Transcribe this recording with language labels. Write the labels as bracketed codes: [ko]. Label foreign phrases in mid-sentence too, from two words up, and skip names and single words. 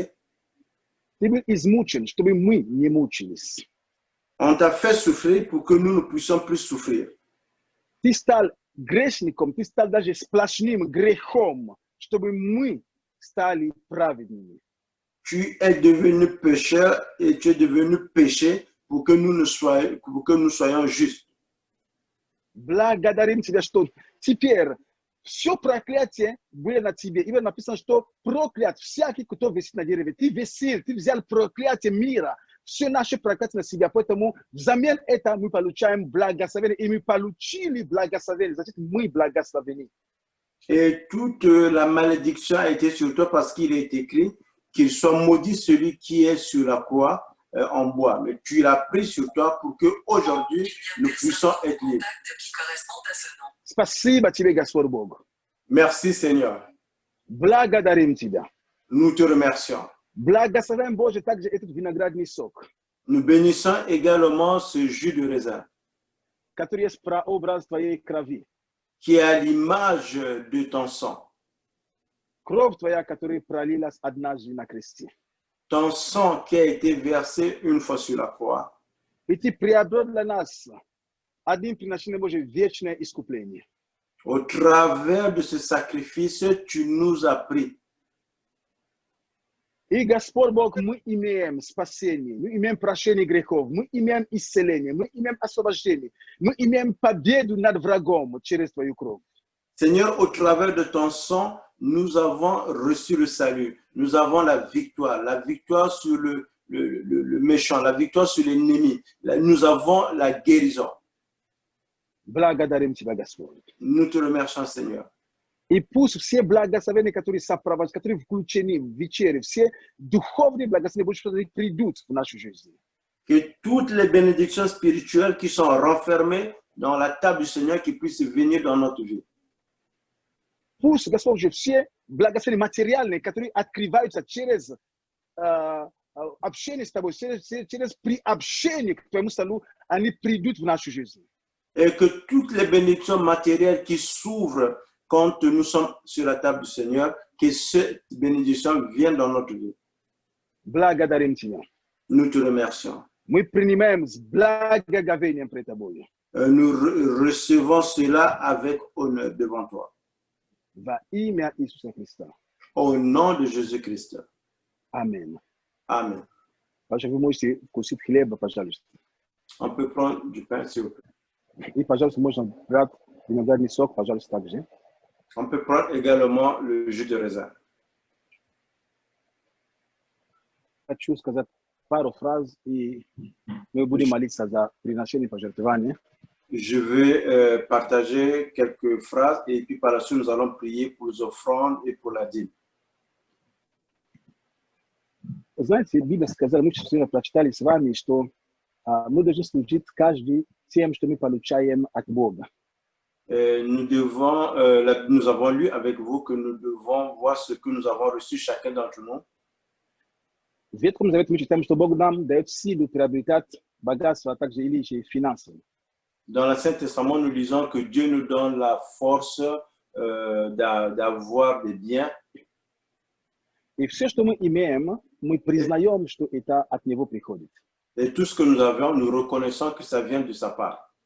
[ru] Ты был измучен, чтобы мы не мучились. [fr] On t'a fait souffrir pour que nous ne puissions plus souffrir. [ru] Ты стал грешником, ты стал даже сплошным грехом, чтобы мы стали праведными. [fr] Tu es devenu pécheur et tu es devenu péché pour que nous soyons justes. [ru] Благодарим Тебя, что теперь все проклятие было на Тебе. Именно написано, что проклят всякий, кто висит на дереве. Ты висел, ты взял проклятие мира. все наши проклятия на себя. Поэтому взамен это мы получаем благословение, и мы получили благословение. Значит, мы благословены. [fr] Et toute la malédiction a été sur toi parce qu'il est écrit qu'il soit maudit celui qui est sur la croix en bois. Mais tu l'as pris sur toi pour qu'aujourd'hui, nous puissions être libres. [ru] Спасибо тебе, Господь Бог. [fr] Merci Seigneur. [ru] Благодарим тебя. [fr] Nous te remercions. [ru] Благословен Боже также этот виноградный сок, [fr] Nous bénissons également ce jus de raisin [ru] который есть прообраз твоей крови. [fr] qui est à l'image de ton sang. [ru] Кровь твоя, которая пролилась однажды на кресте. [fr] Ton sang qui a été versé une fois sur la croix. [ru] И ты приобрел для нас одним приношением Божьим вечное искупление. [fr] Au travers de ce sacrifice, tu nous as pris. [ru] И Господь Бог, мы имеем спасение, мы имеем прощение грехов, мы имеем исцеление, мы имеем освобождение, мы имеем победу над врагом через твою кровь. [fr] Seigneur, au travers de ton sang, nous avons reçu le salut. Nous avons la victoire sur le méchant, la victoire sur l'ennemi. Nous avons la guérison. [ru] Благодарим тебя, Господь. [fr] Nous te remercions, Seigneur. [ru] И пусть все благословения, которые сопровождают, которые включены в вечере, все духовные благословения Божьи придут в нашу жизнь. [fr] Que toutes les bénédictions spirituelles qui sont renfermées dans la table du Seigneur qui puissent venir dans notre vie. [ru] Пусть, Господь, уже все благословения материальные, которые открываются через общение с Тобой, через приобщение к Твоему столу, они придут в нашу жизнь. [fr] Et que toutes les bénédictions matérielles qui s'ouvrent quand nous sommes sur la table du Seigneur, que ces bénédictions viennent dans notre vie. [ru] Благодарим тебя. [fr] Nous te remercions. [ru] Мы принимаем с благоговением пред Тобой. [fr] Nous recevons cela avec honneur devant toi. [ru] Во имя Иисуса Христа. [fr] Au nom de Jésus-Christ. [ru] Аминь. [fr] Amen. [ru] Пожалуйста, вы можете вкусить хлеба, пожалуйста. [fr] On peut prendre du pain, s'il vous plaît. [ru] И, пожалуйста, можно брать виноградный сок, пожалуйста, также. [fr] On peut prendre également le jus de raisin. [ru] Хочу сказать пару фраз, и мы будем молиться за приношение пожертвования. [fr] Je vais partager quelques phrases et puis par la suite, nous allons prier pour les offrandes et pour la dîme. [ru] Знаете, Библия сказала, мы сегодня прочитали с вами, что мы должны служить каждый тем, что мы получаем от Бога. [fr] Nous avons lu avec vous que nous devons voir ce que nous avons reçu chacun d'entre nous. [ru] В Ветхом Завете мы читаем, что Бог нам дает силу приобретать богатство, а также или еще финансы. [fr] Dans l'Ancien Testament, nous lisons que Dieu nous donne la force d'avoir des biens. [ru] И все, что мы имеем, мы признаем, что это от Него приходит. [fr] Et tout ce que nous avons, nous reconnaissons que ça vient de sa part.